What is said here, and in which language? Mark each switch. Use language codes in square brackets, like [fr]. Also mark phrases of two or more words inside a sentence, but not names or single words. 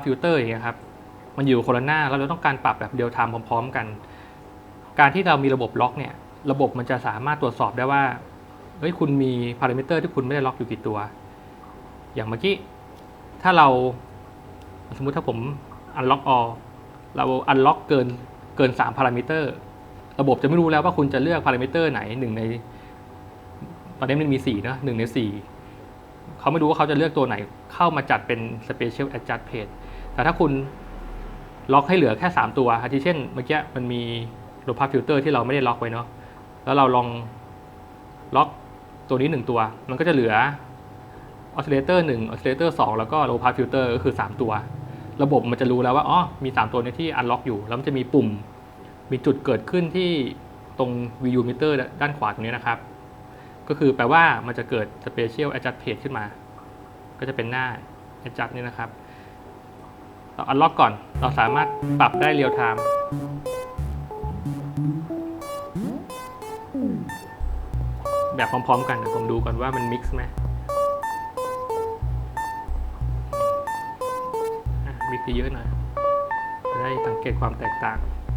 [th] ฟิลเตอร์อย่างเงี้ยครับมันอยู่คนละหน้าแล้วเราต้องการปรับแบบเรียลไทม์พร้อมๆกันการที่เรามีระบบล็อกเนี่ยระบบมันจะสามารถตรวจสอบได้ว่าเฮ้ยคุณมีพารามิเตอร์ที่คุณไม่ได้ล็อกอยู่กี่ตัวอย่างเมื่อกี้ถ้าเรา สมมุติถ้าผม [en] unlock all [th] เรา unlock เกิน3พารามิเตอร์ระบบจะไม่รู้แล้วว่าคุณจะเลือกพารามิเตอร์ไหน1ในตอนนี้มันมี4นะ1ใน4เขาไม่รู้ว่าเขาจะเลื อกตัวไหนเข้ามาจัดเป็น [en] special adjust page [th] แต่ถ้าคุณล็อกให้เหลือแค่3ตัวอาทิเช่นเมื่อกี้มันมี [en] low pass filter [th] ที่เรา ไม่ได้ล็อกไว้เนาะแล้วเราลองล็อกตัวนี้1ตัวมันก็จะเหลือ [en] oscillator 1 oscillator 2 [th] แล้วก็ [en] low pass filter [th] ก็คือ3ตัวระบบมันจะรู้แล้วว่าอ๋อมี3ตัวนี้ที่ unlock อยู่แล้วมันจะมีปุ่มมีจุดเกิดขึ้นที่ตรง [en] VU meter [th] ด้านขวาตรงนี้นะครับก็คือแปลว่ามันจะเกิด [en] special adjust page [th] ขึ้นมาก็จะเป็นหน้า adjust นี่นะครับเรา unlock ก่อนเราสามารถปรับได้ [en] real time [th] แบบพร้อมๆกันผมดูก่อนว่ามัน mix ไหมmix เยอะหน่อยจะได้สังเกตความแตกต่าง